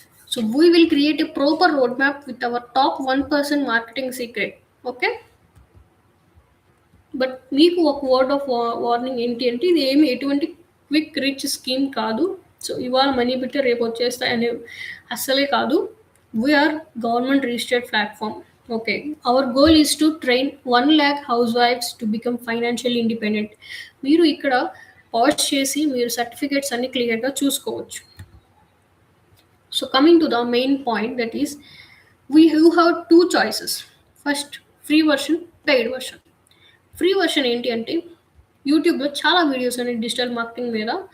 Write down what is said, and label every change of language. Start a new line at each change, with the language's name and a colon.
English: So, we will create a proper road map with our top 1% marketing secret. Okay.
Telugu: But మీకు ఒక
English: word of warning
Telugu: ఏంటి అంటే ఇది ఎటువంటి క్విక్ రిచ్ స్కీమ్ కాదు. సో, ఇవాళ మనీ పెట్టి రేపు వచ్చేస్తాయి అనే అస్సలే కాదు.
English: We are government registered platform. Okay. Our goal is to train 1 lakh housewives to become financially independent.
Telugu: మీరు ఇక్కడ పాజ్ చేసి మీరు సర్టిఫికేట్స్ అన్ని క్లియర్‌గా చూసుకోవచ్చు.
English: So, coming to the main point that is you have 2 choices.
Telugu: First free version, paid version. Free version ఏంటి అంటే యూట్యూబ్‌లో చాలా వీడియోస్ ఉన్నాయి డిజిటల్ మార్కెటింగ్ మీద.